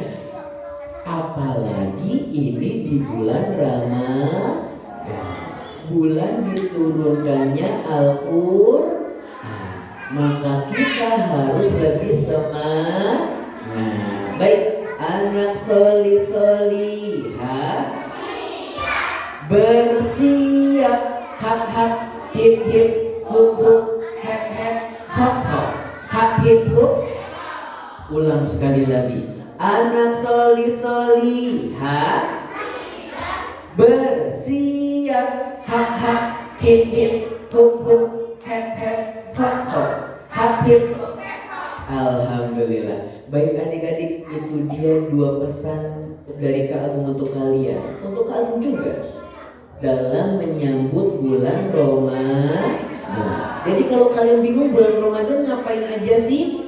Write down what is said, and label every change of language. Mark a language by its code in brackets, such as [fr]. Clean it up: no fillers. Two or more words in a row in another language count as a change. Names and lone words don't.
[id] Apalagi ini di bulan Ramadan, bulan diturunkannya Al-Qur'an. Maka kita harus lebih semangat. Baik, anak solihah bersiap, hak hip hip huk hep hop hop, hak hip huk. Ulang sekali lagi, anak solihah bersiap, hak hip hip huk hep hop hop, hak hip. Alhamdulillah. Baik adik-adik, itu dia 2 pesan dari Kak Agung untuk kalian, untuk Kak Agung juga dalam menyambut bulan Ramadan. Jadi kalau kalian bingung bulan Ramadan ngapain aja sih?